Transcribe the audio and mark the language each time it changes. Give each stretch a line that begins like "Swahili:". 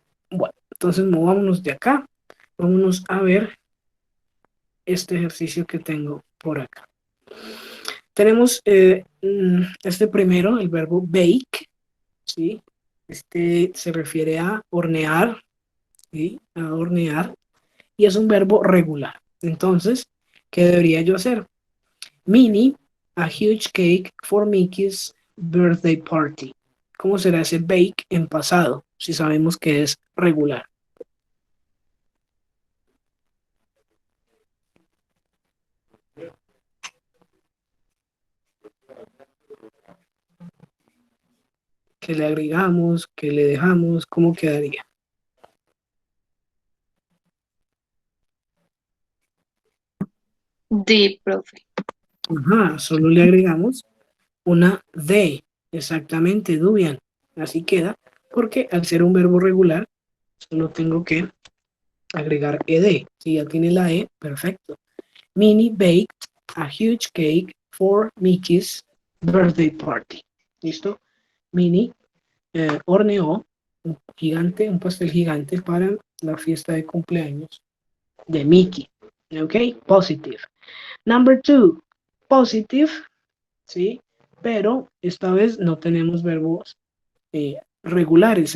Spanish: Bueno, entonces movámonos de acá. Vámonos a ver este ejercicio que tengo por acá. Tenemos este primero, el verbo bake, ¿sí? Este se refiere a hornear, ¿sí? A hornear, y es un verbo regular. Entonces, ¿qué debería yo hacer?
English: Minnie, a huge cake for Mickey's birthday party.
Spanish: ¿Cómo será ese bake en pasado, si sabemos que es regular? ¿Qué le agregamos? ¿Qué le dejamos? ¿Cómo quedaría? Did, profe. Ajá, solo le agregamos una de, exactamente, Dubian. Así queda, porque al ser un verbo regular, solo tengo que agregar ed. Si ya tiene la e, perfecto.
English: Minnie baked a huge cake for Mickey's birthday party.
Spanish: ¿Listo? Minnie horneó un pastel gigante para la fiesta de cumpleaños de Mickey. ¿Ok?
English: Positive. Number 2, positive,
Spanish: ¿sí? Pero esta vez no tenemos verbos regulares.